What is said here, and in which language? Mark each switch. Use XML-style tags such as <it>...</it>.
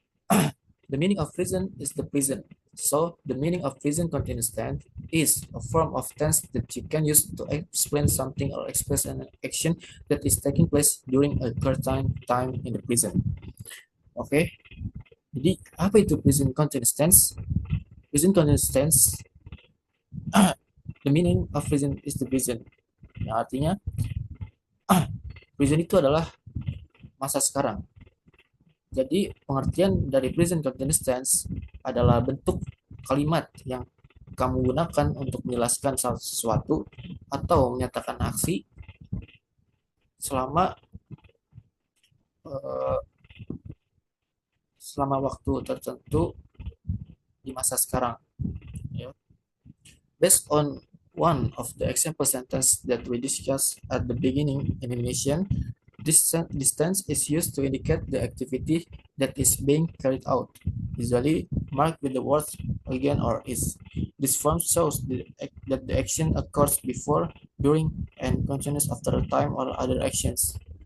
<en>The meaning of present is the present. So the meaning of present continuous tense is a form of tense that you can use to explain something or express an action that is taking place during a certain time in the present.</en> <id>Oke, jadi apa itu present continuous tense?</id> <en>Present continuous tense, the meaning of present is the present.</en> <id>Yang artinya present itu adalah masa sekarang. Jadi pengertian dari present continuous tense adalah bentuk kalimat yang kamu gunakan untuk menjelaskan sesuatu atau menyatakan aksi selama eh, selama waktu tertentu di masa sekarang. Ya.</id> <en>Based on one of the example sentence that we discussed at the beginning in Indonesian, this tense is used to indicate the activity that is being carried out, usually marked with the words again or is. This form shows that the action occurs before, during, and continues after a time or other actions.</en>